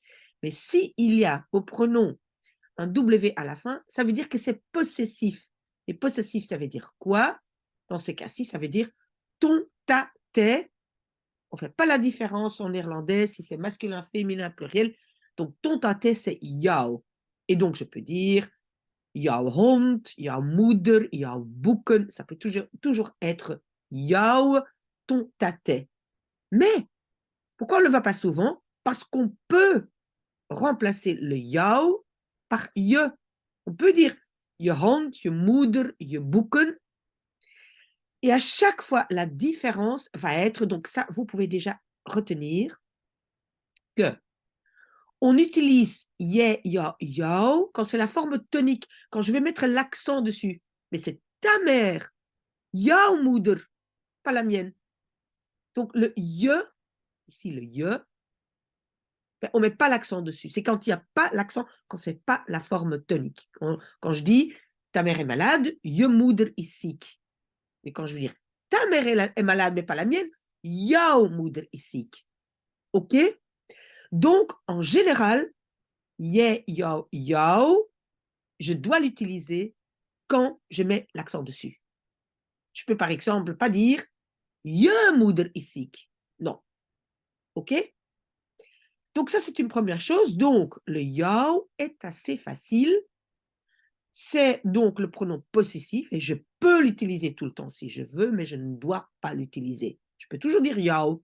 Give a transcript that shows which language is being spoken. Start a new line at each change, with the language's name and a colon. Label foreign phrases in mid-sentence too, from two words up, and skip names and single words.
French: Mais s'il y a au pronom un W à la fin, ça veut dire que c'est possessif. Et possessif, ça veut dire quoi? Dans ce cas-ci, ça veut dire ton, ta, tes. On ne fait pas la différence en néerlandais si c'est masculin, féminin, pluriel. Donc, ton, ta, tes, c'est jou. Et donc, je peux dire
Dutch: jouw hond, jouw moeder, jouw boeken.
French: Ça peut toujours être jou, ton, ta, tes. Mais, pourquoi on ne le voit pas souvent? Parce qu'on peut remplacer le jou par je. On peut dire
Dutch: je hond, je moeder, je boeken.
French: Et à chaque fois, la différence va être, donc ça, vous pouvez déjà retenir que on utilise ye, ya, jou quand c'est la forme tonique, quand je vais mettre l'accent dessus. Mais c'est ta mère,
Dutch: jouw moeder,
French: pas la mienne. Donc le je, ici le je, ben, on ne met pas l'accent dessus. C'est quand il n'y a pas l'accent, quand ce n'est pas la forme tonique. Quand je dis ta mère est malade,
Dutch: je moeder is ziek.
French: Mais quand je veux dire ta mère est malade, mais pas la mienne,
Dutch: jouw moeder is ziek.
French: OK? Donc, en général, ye, jou, jou, je dois l'utiliser quand je mets l'accent dessus. Je peux par exemple pas dire
Dutch: je moeder is ziek.
French: Non. OK? Donc, ça, c'est une première chose. Donc, le jou est assez facile. C'est donc le pronom possessif et je peux l'utiliser tout le temps si je veux, mais je ne dois pas l'utiliser. Je peux toujours dire jou.